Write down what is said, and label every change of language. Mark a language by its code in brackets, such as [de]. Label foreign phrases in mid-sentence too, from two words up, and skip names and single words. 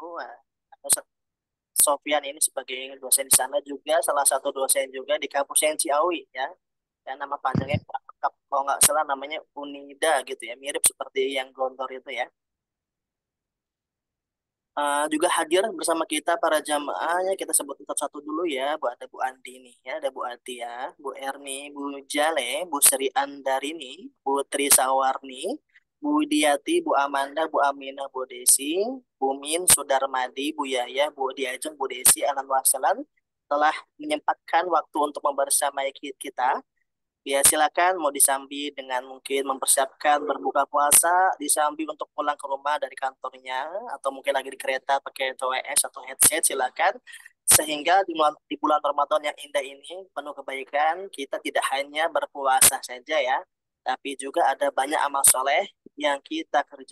[id] Nah, Ustadz Sofian ini sebagai dosen di sana juga salah satu dosen juga di kampus yang Ciawi ya. Dan nama panjangnya kalau nggak salah namanya Unida gitu ya, mirip seperti yang Gontor itu ya. Juga hadir bersama kita para jamaahnya, kita sebut satu-satu dulu ya. Ada Bu Andi nih ya, ada Bu Atia, Bu Erni, Bu Jale, Bu Sri Andarini, Bu Trisawarni, Bu Diati, Bu Amanda, Bu Amina, Bu Desi, Bu Min, Sudarmadi, Bu Yaya, Bu Diajeng, Bu Desi, [ar] أهلا وسهلا [id] telah menyempatkan waktu untuk membersamai kita. Ya, silakan mau disambi dengan mungkin mempersiapkan berbuka puasa, disambi untuk pulang ke rumah dari kantornya, atau mungkin lagi di kereta pakai TWS atau headset, silakan. Sehingga di bulan Ramadan yang indah ini, penuh kebaikan, kita tidak hanya berpuasa saja ya, tapi juga ada banyak amal soleh yang kita kerjakan.